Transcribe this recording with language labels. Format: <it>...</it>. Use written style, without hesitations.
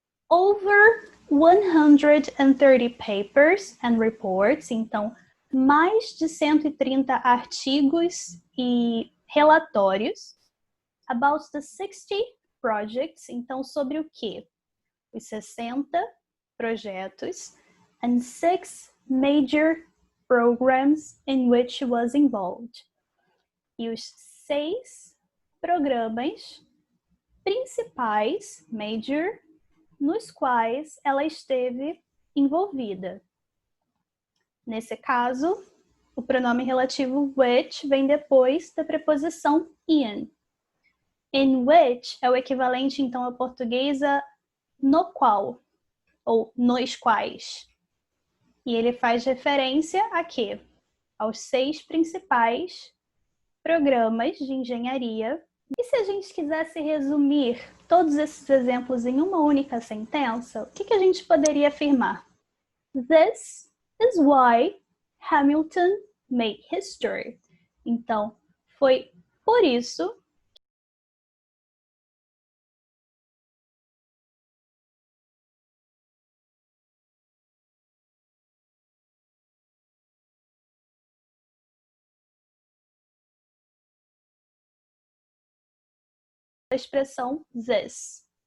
<en>over 130 papers and reports,</en> <pt>então mais de 130 artigos e relatórios</pt> <en>about the 60 projects,</en> <pt>então sobre o quê? Os 60 projetos</pt> <en>and 6 major programs in which she was involved.</en> <pt>E os 6 programas principais, major, nos quais ela esteve envolvida. Nesse caso, o pronome relativo which vem depois da preposição in. In which é o equivalente, então, ao português a no qual, ou nos quais. E ele faz referência a quê? Aos 6 principais programas de engenharia. E se a gente quisesse resumir todos esses exemplos em uma única sentença, o que a gente poderia afirmar?</pt> <en>This is why Hamilton made history.</en> <pt>Então, foi por isso a expressão this.</pt>